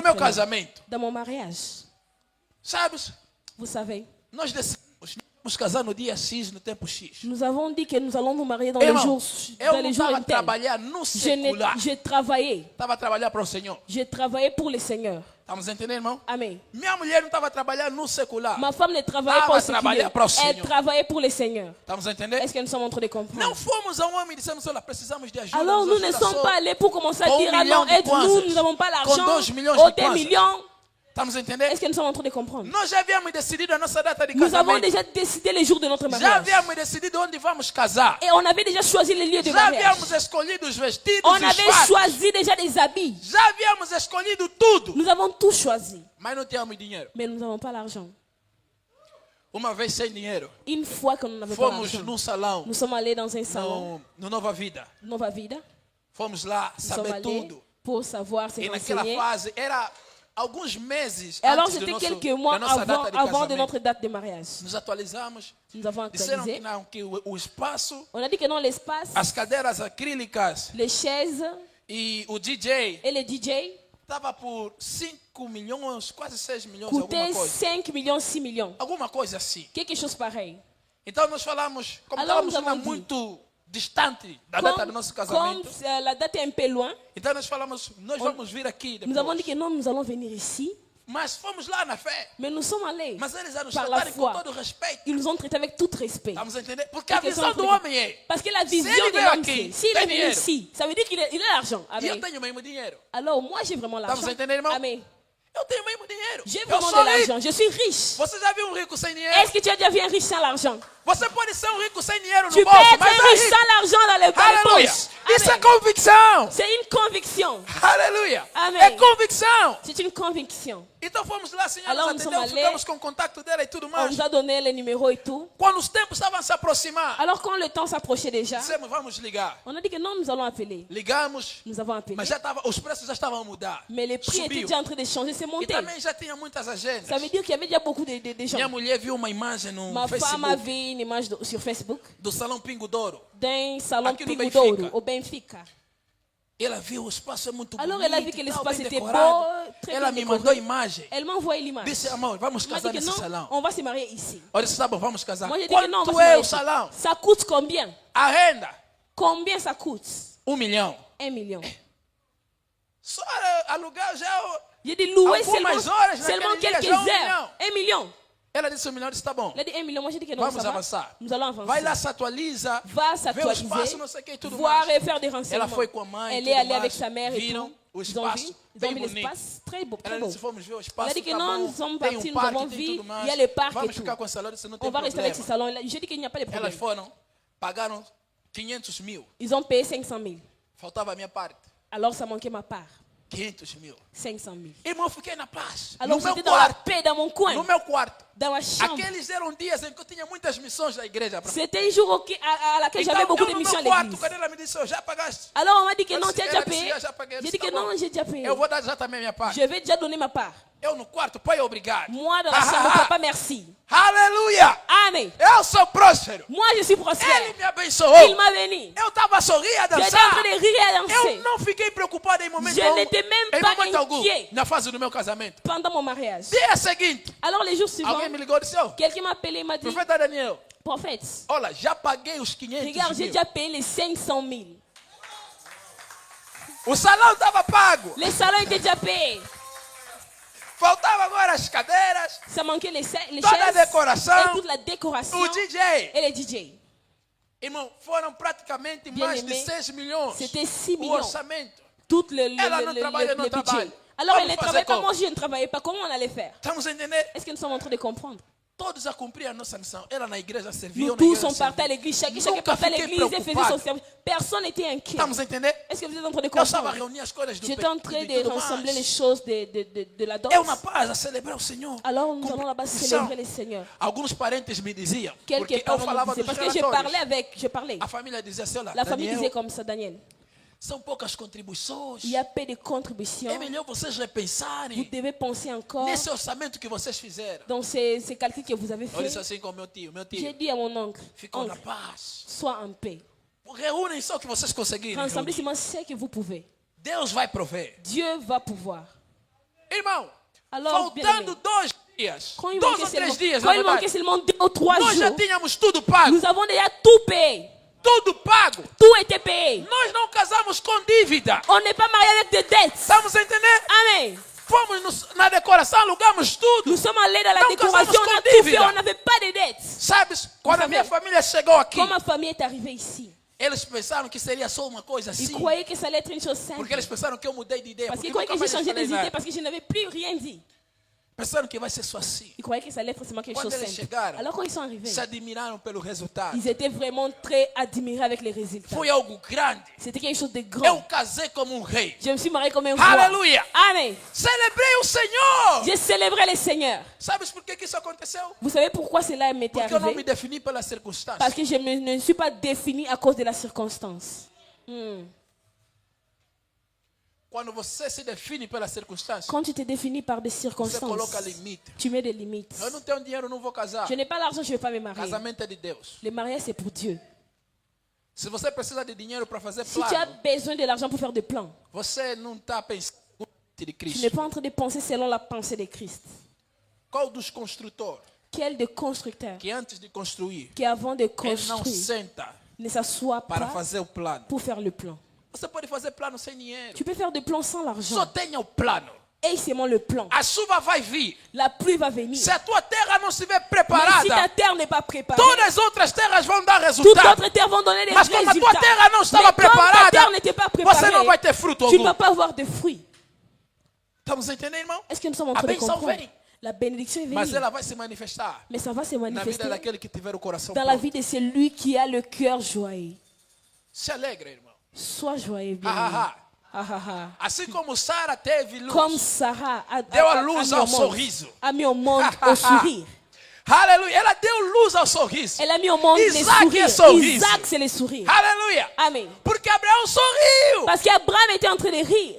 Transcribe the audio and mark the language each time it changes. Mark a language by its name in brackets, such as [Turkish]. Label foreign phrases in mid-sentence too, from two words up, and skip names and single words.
[Portuguese] No meu [French] très loin. [Portuguese] casamento, [French] Dans mon mariage, [Portuguese] sabes? [French] vous savez, [Portuguese] Nós decidimos nos casar no dia X, no tempo X. [French] nous avons dit que nous allons nous marier dans les [Portuguese] Irmão, [French] jours, [Portuguese] eu [French] dans [Portuguese] não [French] les jours [Portuguese] estava a [French] internes. [Portuguese] trabalhar no secular. [French] J'ai travaillé. [Portuguese] Estava a trabalhar para o Senhor. [French] J'ai travaillé pour le Seigneur. [Portuguese] Estamos entendendo, irmão? [French] Amen. [Portuguese] Minha mulher não estava a trabalhar no secular. [French] Ma femme ne travaillait Ah, pas au va travailler séculier. pour le Elle Seigneur. travaillait pour le Seigneur. [Portuguese] Estamos entendendo? [French] Est-ce que nous sommes en train de comprendre? [Portuguese] Não fomos a um homem e dissemos, olha, precisamos de ajuda. [French] Alors [Portuguese] nos [French] nous ne [Portuguese] ajuda [French] sommes [Portuguese] só. [French] pas allés pour commencer à [Portuguese] Com [French] dire, ah [Portuguese] milhão [French] non, [Portuguese] de [French] aide-nous, [Portuguese] kwanzas. [French] nous n'avons pas [Portuguese] Com [French] l'argent. [Portuguese] 2 milhões de [French] Oh, des [Portuguese] kwanzas. [French] millions. [Portuguese] Estamos entendendo? [French] Est-ce que nous sommes en train de comprendre? [Portuguese] Nós já havíamos decidido a nossa data de [French] Nous avons [Portuguese] casamento. [French] déjà décidé les jours de notre [Portuguese] Já [French] mariage. [Portuguese] havíamos decidido onde vamos casar. [French] Et on avait déjà choisi les lieux de [Portuguese] Já [French] mariage. [Portuguese] havíamos escolhido os vestidos [French] On [Portuguese] e os [French] avait [Portuguese] fatos. [French] choisi déjà des habits. [Portuguese] Já havíamos escolhido tudo. [French] Nous avons tout choisi. [Portuguese] Mas não tínhamos dinheiro. [French] Mais nous n'avons pas l'argent. [Portuguese] Uma vez sem dinheiro, [French] Une fois que nous n'avions pas [Portuguese] fomos [French] l'argent, [Portuguese] num salão, [French] nous sommes allés dans un salon, [Portuguese] no Nova Vida. [French] Nova Vida. [Portuguese] Fomos lá [French] Nous sommes [Portuguese] saber [French] allés [Portuguese] tudo. [French] pour savoir se [Portuguese] E naquela [French] renseigner. [Portuguese] fase, era alguns meses [French] Et alors [Portuguese] antes do [French] c'était [Portuguese] nosso, [French] quelques mois [Portuguese] da nossa data de [French] avant de [Portuguese] casamento. [French] notre date de mariage. [Portuguese] Nos atualizamos. [French] Nous avons [Portuguese] Disseram que [French] actualisé. [Portuguese] não, que o espaço, [French] On a dit que dans l'espace, [Portuguese] as cadeiras acrílicas [French] les chaises [Portuguese] e o DJ [French] et les DJ [Portuguese] estava por 5 milhões, quase 6 milhões, alguma [French] coûtaient [Portuguese] coisa. [French] 5 millions, 6 millions. [Portuguese] Alguma coisa assim. [French] Quelque chose pareil. [Portuguese] Então nós falamos, como [French] Alors, [Portuguese] estávamos [French] nous avons [Portuguese] lá [French] dit, [Portuguese] muito distante da data do nosso [French] Comme [Portuguese] casamento, [French] la date est un peu loin, [Portuguese] então nós falamos, nós vamos vir aqui [French] nous avons dit [Portuguese] depois. [French] que non, nous allons venir ici. [Portuguese] Mas fomos lá na fé. [French] Mais nous sommes allés [Portuguese] Mas eles a nos [French] par la [Portuguese] tratarem com [French] foi. [Portuguese] todo respeito. [French] Ils nous ont traités avec tout respect. [Portuguese] Estamos a entender? Porque a Porque visão são do homem é, [French] Parce que la vision [Portuguese] ele [French] de [Portuguese] veio [French] l'homme, [Portuguese] aqui, [French] c'est s'il [Portuguese] tem [French] est venu [Portuguese] dinheiro. [French] ici, ça veut dire qu'il a l'argent. [Portuguese] e eu [French] Amen. [Portuguese] tenho mesmo dinheiro. [French] Alors moi j'ai vraiment l'argent. [Portuguese] Estamos a entender, irmão? [French] Amen. [Portuguese] Eu tenho mesmo dinheiro. [French] J'ai [Portuguese] Eu [French] vraiment [Portuguese] sou [French] de [Portuguese] rico. [French] l'argent. Je suis riche. [Portuguese] Você já viu um rico sem dinheiro? [French] Est-ce que tu as déjà vu un riche sans l'argent? [Portuguese] Você pode ser um rico sem dinheiro [French] Tu [Portuguese] no [French] peux [Portuguese] bolso, [French] être [Portuguese] mas [French] un [Portuguese] é [French] riche [Portuguese] rico. [French] sans l'argent dans les [Portuguese] Aleluia. [French] poches. [Portuguese] Isso é [French] Amen. [Portuguese] convicção. [French] C'est une conviction. [Portuguese] Aleluia. [French] Amen. [Portuguese] É convicção. [French] C'est une conviction. [Portuguese] Então fomos lá, Senhor, [French] Alors, [Portuguese] nos [French] nous sommes [Portuguese] atendeu, [French] allés. [Portuguese] ficamos com o contato dela e tudo [French] On [Portuguese] mais. [French] nous a donné les numéros et tout. [Portuguese] Quando os tempos estavam a se aproximar, [French] Alors quand le temps s'approchait déjà, [Portuguese] dissemos, vamos ligar. [French] on a dit que non, nous allons appeler. [Portuguese] Ligamos, [French] Nous avons appelé. [Portuguese] mas os preços já estavam a mudar. [French] Mais les prix étaient [Portuguese] Subiu. [French] déjà en train de changer, c'est [Portuguese] E [French] monté. [Portuguese] também já tinha muitas agendas. [French] Ça veut dire qu'il y avait déjà beaucoup de gens. [Portuguese] Minha mulher viu uma imagem no [French] Ma femme a [Portuguese] Facebook [French] vu une image sur Facebook [Portuguese] do Salão Pingo Douro. [French] d'un salon [Portuguese] Aqui no [French] Pingo [Portuguese] Benfica. [French] d'Ouro au Benfica. [Portuguese] Ela viu o espaço é muito [French] Alors [Portuguese] bonito. [French] elle a vu que [Portuguese] e tal, [French] l'espace [Portuguese] bem [French] était [Portuguese] decorado. [French] beau, très [Portuguese] Ela [French] bien [Portuguese] me mandou a [French] décoré. [Portuguese] imagem. [French] Elle m'a envoyé l'image. [Portuguese] Disse, amor, vamos [French] Elle m'a [Portuguese] casar [French] dit que [Portuguese] nesse [French] non, [Portuguese] salão. [French] on va se marier ici. [Portuguese] Eu disse, tá bom, vamos casar. [French] Moi j'ai dit que non, on va [Portuguese] Quanto [French] se [Portuguese] é [French] marier [Portuguese] o [French] ici. [Portuguese] salão? [French] Ça coûte combien? [Portuguese] A renda? [French] Combien ça coûte? [Portuguese] 1 milhão. [French] 1 million. [Portuguese] Só alugar já. [French] J'ai dit louer [Portuguese] Algumas [French] seulement, [Portuguese] horas [French] seulement [Portuguese] naquele dia, [French] quelques [Portuguese] já 1 [French] heures. 1 million. [Portuguese] Ela disse 1 milhão, eu disse, tá bom. [French] Elle a dit 1 million. Moi j'ai dit que non, [Portuguese] Vamos [French] ça va. [Portuguese] avançar. [French] Nous allons avancer. [Portuguese] Vai lá, se atualiza. [French] Va [Portuguese] Vê o [French] s'actualiser, [Portuguese] espaço, não sei o que e tudo [French] voir [Portuguese] mais. [French] et faire des [Portuguese] Ela [French] renseignements. [Portuguese] foi com a mãe. [French] Elle [Portuguese] tudo [French] est allée [Portuguese] mais. [French] avec sa mère et [Portuguese] Viram [French] tout. [Portuguese] o [French] Ils ont vu, [Portuguese] espaço [French] ils [Portuguese] bem [French] ont vu [Portuguese] bonito. [French] l'espace très beau, très [Portuguese] Ela [French] beau. [Portuguese] disse, vamos ver o [French] Elle [Portuguese] espaço, [French] a dit que [Portuguese] tá [French] non, [Portuguese] bom. [French] nous sommes [Portuguese] Tem [French] partis, [Portuguese] um [French] nous avons [Portuguese] parque, tem [French] vu, [Portuguese] tudo mais. [French] il y a le parc et [Portuguese] Vamos [French] tout. [Portuguese] ficar com esse salão, disse, não tem [French] On va rester avec ce [Portuguese] problema. [French] salon. J'ai dit qu'il n'y a pas de [Portuguese] Elas [French] problème. [Portuguese] foram, pagaram 500 mil. [French] Ils ont payé 500 000. [Portuguese] Faltava a minha parte. [French] Alors ça manquait ma part. [Portuguese] 500 mil. [French] 500 000. [Portuguese] Irmão, eu fiquei na paz. [French] Alors [Portuguese] no meu [French] j'étais dans la [Portuguese] quarto. [French] paix, dans mon coin, [Portuguese] No meu quarto. [French] dans ma chambre. [Portuguese] Aqueles eram dias em que eu tinha muitas missões da igreja. Pra... [French] C'était un jour à laquelle [Portuguese] Então, [French] j'avais beaucoup [Portuguese] eu [French] de [Portuguese] no [French] missions à [Portuguese] meu quarto, [French] l'église. [Portuguese] quando ela me disse, já pagaste? [French] Alors on m'a dit que [Portuguese] Eu [French] non, [Portuguese] disse, [French] tu as [Portuguese] ela [French] déjà [Portuguese] disse, [French] payé. [Portuguese] já paguei. Eu [French] J'ai [Portuguese] disse, [French] dit que [Portuguese] tá [French] non, [Portuguese] bom. [French] j'ai déjà payé. [Portuguese] Eu vou dar já também a minha parte. [French] Je vais déjà donner ma part. [Portuguese] Eu no quarto, pai, obrigado. [French] Moi dans la chambre, papa, merci. [Portuguese] Aleluia! [French] Amen. [Portuguese] Eu sou próspero. [French] Moi je suis [Portuguese] Ele [French] prospère. [Portuguese] me abençoou. [French] Il m'a béni. [Portuguese] Eu estava a sorrir, a [French] J'étais en [Portuguese] dançar. [French] train de rire et à [Portuguese] Eu [French] danser [Portuguese] não fiquei preocupado em momento [French] Je [Portuguese] algum. [French] n'étais même [Portuguese] Em [French] pas [Portuguese] momento algum, [French] inquiet. [Portuguese] na fase do meu casamento. [French] pendant mon mariage. [Portuguese] Dia seguinte, [French] Alors les jours suivants, [Portuguese] alguém me ligou e disse, oh, [French] quelqu'un m'a appelé et m'a dit, [Portuguese] profeta Daniel, [French] prophète, [Portuguese] olha, já paguei os 500 [French] regarde, j'ai [Portuguese] mil. [French] déjà payé les 500 000. [Portuguese] O salão estava pago. [French] Les salons étaient déjà payés. [Portuguese] Faltava agora as cadeiras, [French] Ça manquait les [Portuguese] toda a [French] chaises décoração, et toute la décoration [Portuguese] o DJ. [French] et les DJ. [Portuguese] Irmão, foram praticamente [French] Bien [Portuguese] mais de [French] aimé, [Portuguese] 6 milhões. [French] C'était 6 [Portuguese] O [French] millions. [Portuguese] orçamento. [French] Tout [Portuguese] Ela não trabalha, não [French] le budget. [Portuguese] trabalha. [French] Alors [Portuguese] Vamos [French] elle ne [Portuguese] fazer [French] travaillait pas, [Portuguese] como? [French] moi je ne travaillais pas. Comment on allait faire? [Portuguese] Estamos a entender? [French] Est-ce que nous sommes en train de comprendre? [Portuguese] Todos a cumprir a nossa missão. Ela na igreja servia, [French] Nous [Portuguese] eu na [French] tous [Portuguese] igreja [French] sommes partis à [Portuguese] servia. [French] l'église, chacun [Portuguese] Nunca [French] partait à [Portuguese] fiquei [French] l'église et faisait son [Portuguese] preocupado. [French] service. Personne n'était inquiet. [Portuguese] Estamos a entender? [French] Est-ce que vous êtes en train de [Portuguese] Eu estava a [French] comprendre? [Portuguese] reunir as coisas do [French] J'étais en train de [Portuguese] de tudo [French] rassembler les [Portuguese] mais. [French] choses de la danse. [Portuguese] Eu na paz a celebrar o Senhor. [French] Alors nous allons là-bas [Portuguese] Missão. [French] célébrer le Seigneur. [Portuguese] Alguns parentes me diziam, porque [French] Quelques [Portuguese] eu [French] parents me [Portuguese] falava [French] disaient, [Portuguese] dos [French] parce que je [Portuguese] relatórios. [French] parlais. [Portuguese] A família dizia assim, olha, [French] La famille disait [Portuguese] Daniel, [French] comme ça, [Portuguese] Daniel, são poucas contribuições. [French] il y a peu de contributions. [Portuguese] É melhor vocês [French] Vous [Portuguese] repensarem [French] devez penser encore [Portuguese] nesse orçamento que vocês fizeram. [French] dans ces calculs que vous avez [Portuguese] Eu disse [French] faits. [Portuguese] assim com meu tio, [French] J'ai dit à mon oncle, [Portuguese] ficam na [French] oncle, [Portuguese] paz. [French] sois en paix. [Portuguese] Reúnem só o que vocês conseguirem. [French] Rassemblez [Portuguese] reunir. [French] seulement ce que vous pouvez. [Portuguese] Deus vai prover. [French] Dieu va pouvoir. [Portuguese] Irmão, [French] Alors, bien [Portuguese] faltando [French] aimé, [Portuguese] 2 dias, [French] quand il [Portuguese] 2 [French] manquait [Portuguese] ou 3 [French] seulement, [Portuguese] dias, [French] quand [Portuguese] na [French] il manquait [Portuguese] verdade, [French] seulement 2 ou 3 [Portuguese] nós já [French] jours, [Portuguese] tínhamos tudo pago. [French] nous avons déjà tout payé. [Portuguese] Tudo pago. [French] Tout était payé. [Portuguese] Nós não casamos com dívida. [French] On n'est pas marié avec des dettes. [Portuguese] Estamos a entender? [French] Amen. [Portuguese] Fomos na decoração, alugamos tudo. [French] Nous sommes allés dans la [Portuguese] Não [French] décoration, [Portuguese] casamos [French] on a [Portuguese] com [French] tout fait, [Portuguese] dívida. [French] on n'avait pas de dettes. [Portuguese] Sabes, quando a [French] savez, [Portuguese] minha família chegou aqui, [French] Quand ma famille est arrivée ici, [Portuguese] eles pensaram que seria só uma coisa [French] ils [Portuguese] assim. [French] croyaient que ça allait être une chose simple. [Portuguese] Porque eles pensaram que eu mudei de ideia. [French] Parce [Portuguese] Porque [French] qu'ils croyaient [Portuguese] nunca [French] que j'ai [Portuguese] mais [French] changé [Portuguese] falei [French] des idées [Portuguese] nada. [French] parce que je n'avais plus rien dit. [Portuguese] Pensaram que vai ser só assim. [French] Ils croyaient que ça allait être forcément quelque [Portuguese] Quando [French] chose de [Portuguese] eles [French] simple. [Portuguese] chegaram, [French] Alors quand ils sont arrivés, [Portuguese] se admiraram pelo resultado. [French] ils étaient vraiment très admirés avec les résultats. [Portuguese] Foi algo grande. [French] C'était quelque chose de [Portuguese] Eu [French] grand. [Portuguese] casei como um rei. [French] Je me suis marié comme un roi. [Portuguese] Aleluia. [French] Amen. [Portuguese] Celebrei o Senhor. [French] J'ai célébré le Seigneur. [Portuguese] Sabes por que isso aconteceu? [French] Vous savez pourquoi cela m'était [Portuguese] Porque eu não me [French] arrivé? [Portuguese] defini pelas circunstâncias. [French] Parce que je ne suis pas défini à cause de la circonstance. [Portuguese] Quando você se define pelas circunstâncias, [French] Quand tu te définis par des [Portuguese] você [French] circonstances, [Portuguese] coloca limite. [French] tu mets des limites. [Portuguese] Eu não tenho dinheiro, não vou casar. [French] Je n'ai pas l'argent, je ne vais pas me marier. [Portuguese] Casamento é de Deus. [French] Le mariage, c'est pour Dieu. [Portuguese] Se você precisa de dinheiro para fazer [French] Si tu as [Portuguese] plano, [French] besoin de l'argent pour faire des plans, [Portuguese] você não está pensando de [French] tu n'es [Portuguese] Cristo. [French] pas en train de penser selon la pensée de Christ. [Portuguese] Qual dos construtores [French] Quel de constructeur [Portuguese] que antes de construir, [French] qui, avant de [Portuguese] ele não [French] construire, [Portuguese] senta [French] ne s'assoit [Portuguese] para [French] pas [Portuguese] fazer o plano? [French] pour faire le plan? [Portuguese] Você pode fazer plano sem dinheiro. [French] Tu peux faire des plans sans [Portuguese] Só [French] l'argent. [Portuguese] tenha o plano. [French] Et seulement le plan. [Portuguese] A chuva vai vir. [French] La pluie va venir. [Portuguese] Se a tua terra não estiver [French] Mais si ta [Portuguese] preparada, [French] terre n'est pas préparée, [Portuguese] todas as outras terras vão dar [French] toutes [Portuguese] resultado. [French] autres terres vont donner des [Portuguese] Mas como a tua [French] résultats. [Portuguese] terra não estava [French] Mais comme ta [Portuguese] preparada, [French] terre n'était pas [Portuguese] você não vai [French] préparée, [Portuguese] ter fruto [French] tu ne [Portuguese] algum. [French] vas pas avoir de fruits. [Portuguese] Estamos entendendo, irmão? [French] Est-ce que nous sommes en [Portuguese] A [French] train de [Portuguese] bênção [French] comprendre? [Portuguese] vem, [French] La bénédiction est [Portuguese] mas [French] venue. [Portuguese] ela vai se manifestar [French] Mais ça va se [Portuguese] na vida [French] manifester [Portuguese] daquele que tiver o coração [French] dans la [Portuguese] pronto. [French] vie de celui qui a le cœur joyeux. [Portuguese] Se alegra, irmão. [French] Sois joyeux, bien. [Portuguese] Ah, Assim como Sara teve luz, [French] Comme Sarah [Portuguese] deu a luz ao sorriso. [French] a mis au monde au sourire. [Portuguese] Aleluia. Ela deu luz ao sorriso. [French] Elle a mis au monde les [Portuguese] Isaac é [French] sourires. [Portuguese] sorriso. [French] Isaac, c'est les sourires. [Portuguese] Aleluia. [French] Amen. [Portuguese] Porque Abraão sorriu. [French] Parce qu'Abraham était en train de rire.